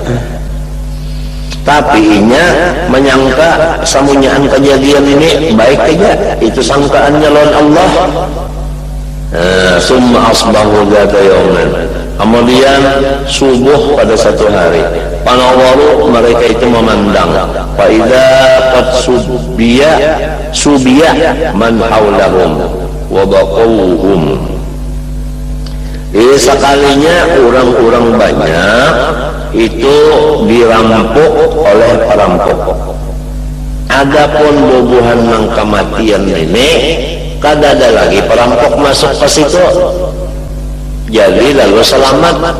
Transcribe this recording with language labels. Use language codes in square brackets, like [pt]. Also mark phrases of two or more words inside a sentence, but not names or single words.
[bjn] Tapi inya menyangka samunyaan kejadian ini baik aja, itu sangkaannya lawan Allah. [ar] ثم أصبحوا ذات يوم, [bjn] kemudian subuh pada satu hari, panawaru mereka itu memandang, [ar] فإذا قد سبي من حولهم وبقوا. [bjn] Sekalinya orang-orang banyak itu dirampok oleh perampok. Adapun bubuhan nang kematian ini kada ada lagi perampok masuk ke situ, jadi lalu selamat.